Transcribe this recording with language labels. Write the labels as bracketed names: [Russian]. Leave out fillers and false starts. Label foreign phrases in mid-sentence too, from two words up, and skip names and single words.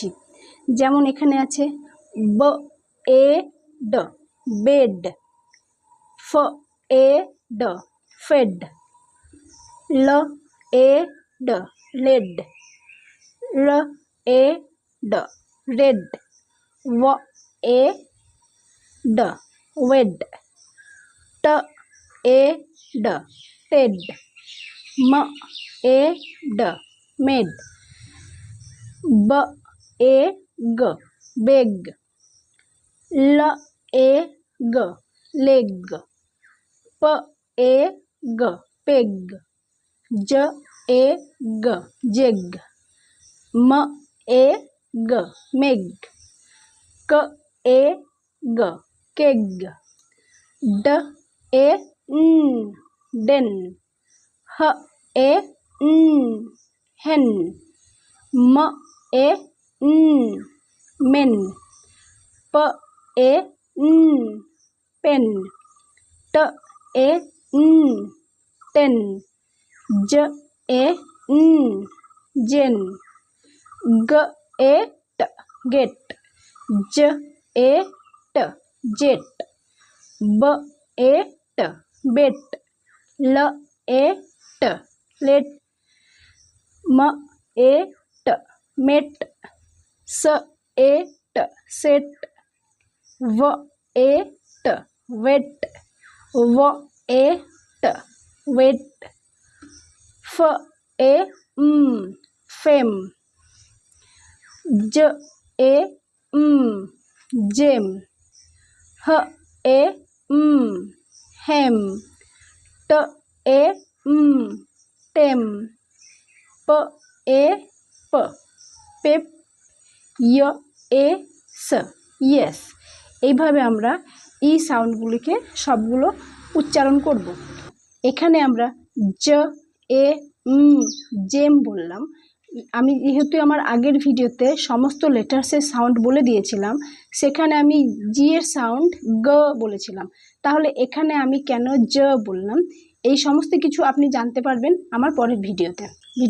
[Bangla] যেমন এখানে আছে ব এ ড, বেড, ফ এ ড, ফেড, ল এ ড, লেড, র এ ড, রেড, व ए ड, वेड, ट ए ड, टेड, म ए ड, मेड, ब ए ग, बेग, ल ए ग, लेग, प ए ग, पेग, ज ए ग, जेग, म ए ग, मेग, क ए ग, केग, ड ए न, डेन, ह ए न, हेन, म ए न, मेन, प ए न, पेन, ट ए न, टेन, ज ए न, जेन, ग ए ट, गेट, ज ए ट, जेट, ब ए ट, बेट, ल ए ट, लेट, म ए ट, मेट, स ए ट, सेट, व ए ट, वेट, व ए ट, वेट, फ ए म, फेम, ज ए म, जेम, ह ए म, हेम, ट ए म, टेम, प ए प, पेप, य ए स, ইয়েস। এইভাবে আমরা ই সাউন্ডগুলিকে সবগুলো উচ্চারণ করব। এখানে আমরা জ এ ম, জেম বললাম। আমি যেহেতু আমার আগের ভিডিওতে সমস্ত লেটার্সের সাউন্ড বলে দিয়েছিলাম, সেখানে আমি জি এর সাউন্ড গ বলেছিলাম, তাহলে এখানে আমি কেন জ বললাম, এই সমস্ত কিছু আপনি জানতে পারবেন আমার পরের ভিডিওতে।